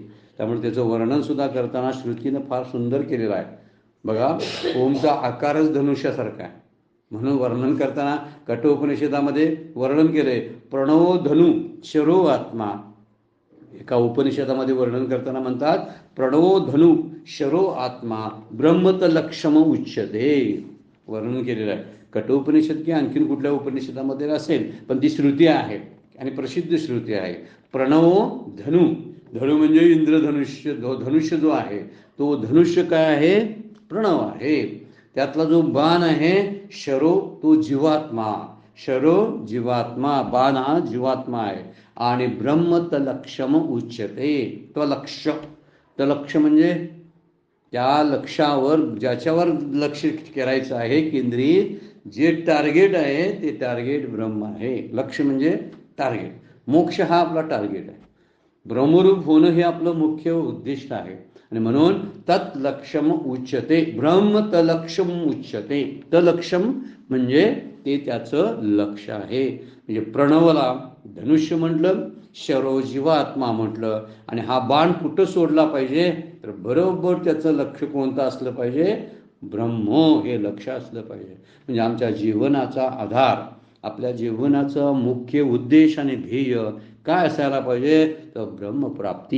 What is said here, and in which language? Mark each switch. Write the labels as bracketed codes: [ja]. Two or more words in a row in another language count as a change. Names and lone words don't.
[mr] त्यामुळे त्याचं वर्णनसुद्धा करताना श्रुतीनं फार सुंदर केलेलं आहे। बघा, ओमचा आकारच धनुष्यासारखा आहे, म्हणून वर्णन करताना कठोपनिषदामध्ये वर्णन केलंय, [sa] प्रणव धनु शरो आत्मा [mr] एका उपनिषदामध्ये वर्णन करताना म्हणतात, [sa] प्रणवो धनु शरो आत्मा ब्रह्मतलक्षम उच्यते, [mr] वर्णन केलेलं आहे. कठोपनिषद की आणखीन कुठल्या उपनिषदामध्ये असेल, पण ती श्रुती आहे आणि प्रसिद्ध श्रुती आहे. [sa] प्रणवो धनु, [mr] धनु म्हणजे इंद्रधनुष्य, धनुष्य जो आहे तो धनुष्य काय आहे, प्रणव आहे. त्यातला जो बाण आहे शरो, तो जीवात्मा, शरो जीवात्मा, बाण हा जीवात्मा आहे. [sa] आणि ब्रह्म तलक्षम उच्यते, [mr] तो लक्ष, तलक्ष म्हणजे त्या लक्षावर, ज्याच्यावर लक्ष करायचं आहे केंद्रित, जे टार्गेट आहे ते टार्गेट ब्रह्म आहे. लक्ष म्हणजे टार्गेट, मोक्ष हा आपला टार्गेट आहे, ब्रह्मरूप होणं हे आपलं मुख्य उद्दिष्ट आहे. आणि म्हणून [sa] तत्लक्षम उच्यते, ब्रह्म तलक्षम उच्यते. [mr] तलक्षम म्हणजे ते त्याचं लक्ष आहे. म्हणजे प्रणवला धनुष्य म्हटलं, शरो जीवात्मा म्हटलं, आणि हा बाण कुठं सोडला पाहिजे तर बरोबर त्याचं लक्ष कोणतं असलं पाहिजे, ब्रह्म हे लक्ष असलं पाहिजे. म्हणजे आमच्या जीवनाचा आधार, आपल्या जीवनाचा मुख्य उद्देश आणि ध्येय काय असायला पाहिजे तर ब्रह्मप्राप्ती.